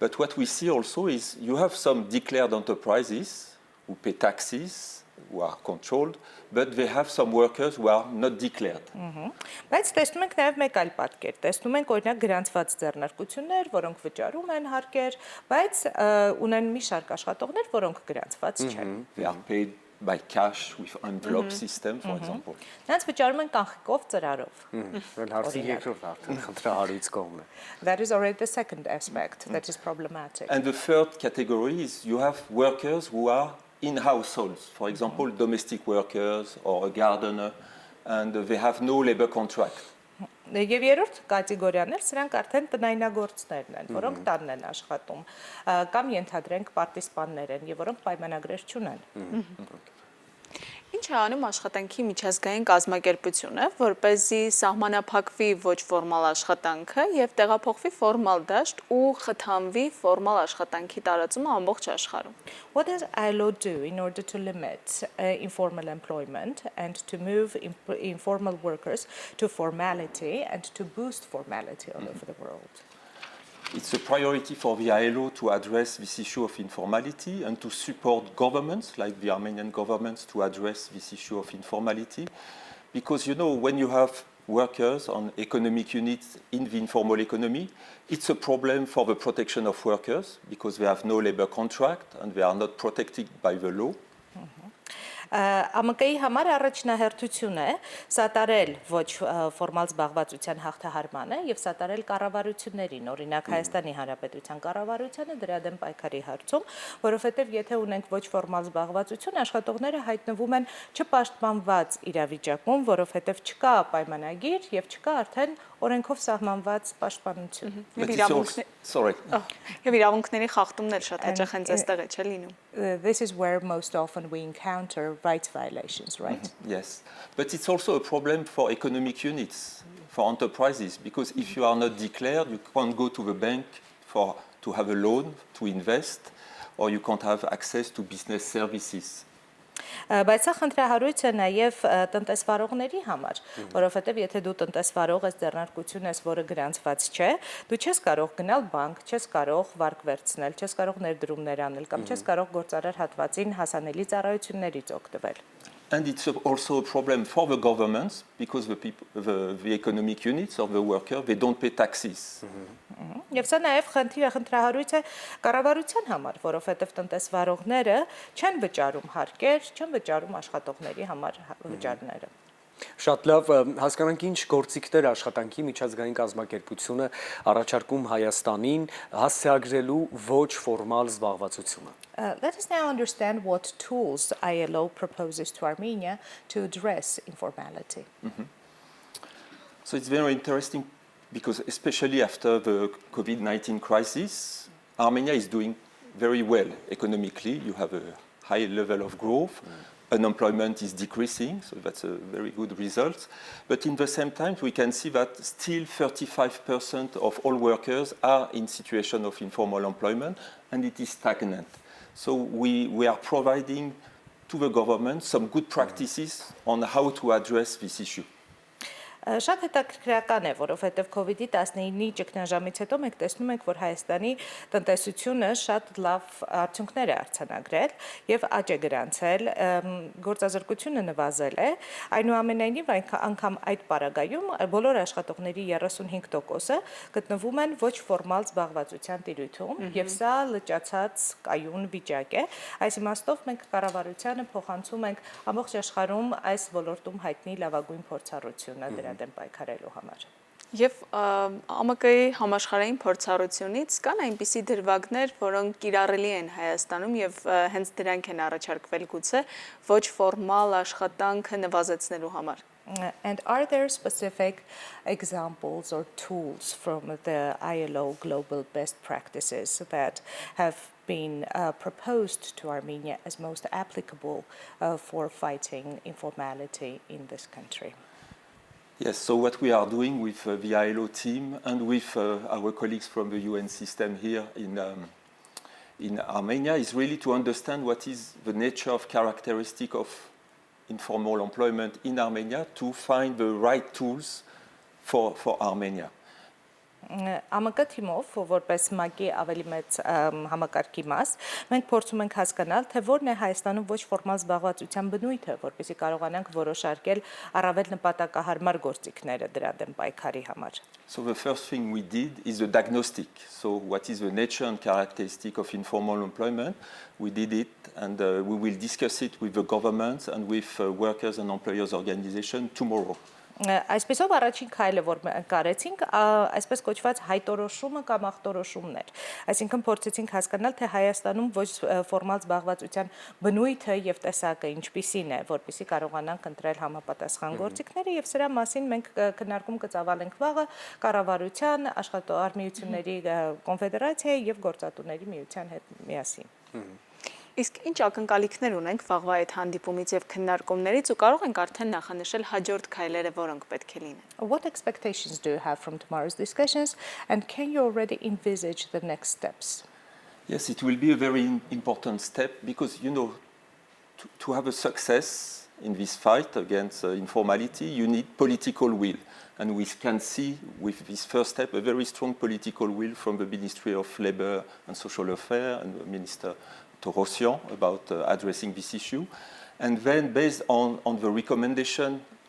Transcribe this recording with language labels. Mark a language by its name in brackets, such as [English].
[English] But what we see also is you have some declared enterprises who pay taxes, who are controlled, but they have some workers who are not declared. [Armenian] Բայց տեսնում ենք նաև մեկ այլ պատկեր, տեսնում ենք օրինակ գրանցված ձեռնարկություններ, որոնք վճարում են հարկեր, բայց ունեն մի շարք աշխատողներ, որոնք գրանցված չեն։ [English] They are paid by cash with envelope system, for example. [Armenian] Նրանց վճարում են կանխիկով ծրարով։ Հարցի երկրորդ արդեն խնդրահարույց կողմն է։ [English] That is already the second aspect that is problematic. And the third category is you have workers who are in households, for example, domestic workers or a gardener, and they have no labor contract. [Armenian] Եվ երրորդ կատեգորիան էլ սրանք արդեն տնայնագործներն են, որոնք տանն են աշխատում, կամ ենթադրենք պարտիզպաններ են, եւ որոնք պայմանագրեր չունեն։ Ինչ է անում աշխատանքի միջազգային կազմակերպությունը, որպեսզի սահմանափակվի ոչ ֆորմալ աշխատանքը եւ տեղափոխվի ֆորմալ դաշտ ու խթանվի ֆորմալ աշխատանքի տարածումը ամբողջ աշխարհում։ [English] What does ILO do in order to limit informal employment and to move informal workers to formality and to boost formality all over the world? It's a priority for the ILO to address this issue of informality and to support governments like the Armenian government to address this issue of informality. Because, you know, when you have workers on economic units in the informal economy. It's a problem for the protection of workers because they have no labor contract and they are not protected by the law. [Armenian] ԱՄԿ-ի համար առաջնահերթություն է սատարել ոչ ֆորմալ զբաղվածության հաղթահարմանը եւ սատարել կառավարություններին, օրինակ Հայաստանի Հանրապետության կառավարությանը դրա դեմ պայքարի հարցում, որովհետեւ եթե ունենք ոչ ֆորմալ զբաղվածություն, աշխատողները հայտնվում են չպաշտպանված իրավիճակում, որովհետեւ չկա պայմանագիր եւ չկա արդեն օրենքով սահմանված պաշտպանություն։ Եվ իրավունքների խախտումն էլ շատ հաճախ հենց այստեղ է չէ լինում։ [English] This is where most often we encounter rights violations, right? Yes, but it's also a problem for economic units, for enterprises, because if you are not declared, you can't go to the bank to have a loan, to invest, or you can't have access to business services. [Armenian] Բայց սա խնդրահարույց է նաև տնտեսվարողների համար, որովհետև եթե դու տնտեսվարող ես, ձեռնարկություն ես, որը գրանցված չէ, դու չես կարող գնալ բանկ, չես կարող վարկ վերցնել, չես կարող ներդրումներ անել կամ չես կարող գործարար հատվածին հասանելի ծառայություններից օգտվել։ [English] And it's also a problem for the governments because the economic units of the workers, they don't pay taxes. [Armenian] Եվ սա նաև խնդրահարույց է կառավարության համար, որովհետև տնտեսվարողները չեն վճարում հարկեր, չեն վճարում աշխատողների համար վճարները։ Շատ լավ, հասկանանք ինչ գործիքներ աշխատանքի միջազգային կազմակերպությունը առաջարկում Հայաստանին հասցեագրելու ոչ ֆորմալ զբաղվածությունը։ [English] Let us now understand what tools ILO proposes to Armenia to address informality. So it's very interesting because especially after the COVID-19 crisis, Armenia is doing very well economically. You have a high level of growth. Unemployment is decreasing, so that's a very good result. But in the same time, we can see that still 35% of all workers are in situation of informal employment, and it is stagnant. So we are providing to the government some good practices on how to address this issue. [Armenian] Շատ հետաքրքրական է, որովհետև COVID-19-ի ճգնաժամից հետո մենք տեսնում ենք, որ Հայաստանի տնտեսությունը շատ լավ արդյունքներ է արձանագրել եւ աճ է գրանցել, գործազրկությունը նվազել է, այնուամենայնիվ անգամ այդ պարագայում բոլոր աշխատողների 35%-ը գտնվում են ոչ ֆորմալ զբաղվածության տիրույթում եւ սա լճացած կայուն վիճակ է։ Այս իմաստով մենք կառավարությանը փոխանցում ենք ամբողջ աշխարհում այս ոլորտում հայտնի լավագույն փորձառությունը դրա դեմ պայքարելու համար։ Եվ ԱՄԿ-ի համաշխարհային փորձառությունից կան այնպիսի դրվագներ, որոնք կիրառելի են Հայաստանում եւ հենց դրանք են առաջարկվել գուցե ոչ ֆորմալ աշխատանքը նվազեցնելու համար։ [English] And are there specific examples or tools from the ILO global best practices that have been proposed to Armenia as most applicable for fighting informality in this country? Yes, so what we are doing with the ILO team and with our colleagues from the UN system here in Armenia is really to understand what is the nature of characteristic of informal employment in Armenia to find the right tools for Armenia. [Armenian] ԱՄԿ թիմով, որպես ՄԱԿ-ի ավելի մեծ համակարգի մաս, մենք փորձում ենք հասկանալ, թե որն է Հայաստանում ոչ ֆորմալ զբաղվածության բնույթը, որպեսզի կարողանանք որոշարկել առավել նպատակահարմար գործիքները դրա դեմ պայքարի համար։ [English] So the first thing we did is the diagnostic. So what is the nature and characteristic of informal employment? We did it and we will discuss it with the government and with workers and employers organization tomorrow. [Armenian] Այսպեսով առաջին քայլը, որ մենք արեցինք, այսպես կոչված հայտորոշումը կամ ախտորոշումներ։ Այսինքն փորձեցինք հասկանալ, թե Հայաստանում ոչ ֆորմալ զբաղվածության բնույթը եւ տեսակը ինչպիսին է, որպեսզի կարողանանք ընտրել համապատասխան գործիքները եւ սրա մասին մենք քննարկում կծավալենք վաղը կառավարության, աշխատողների կոնֆեդերացիայի եւ գործատուների միության հետ միասին։ Իսկ ինչ ակնկալիքներ ունենք վաղվա այդ հանդիպումից եւ քննարկումներից ու կարող ենք արդեն նախանշել հաջորդ քայլերը, որոնք պետք է լինեն։ [English] What expectations do you have from tomorrow's discussions and can you already envisage the next steps? Yes, it will be a very important step because to have a success in this fight against informality, you need political will. And we can see with this first step a very strong political will from the Ministry of Labour and Social Affairs and the Minister about addressing this issue. And then based on the recommendation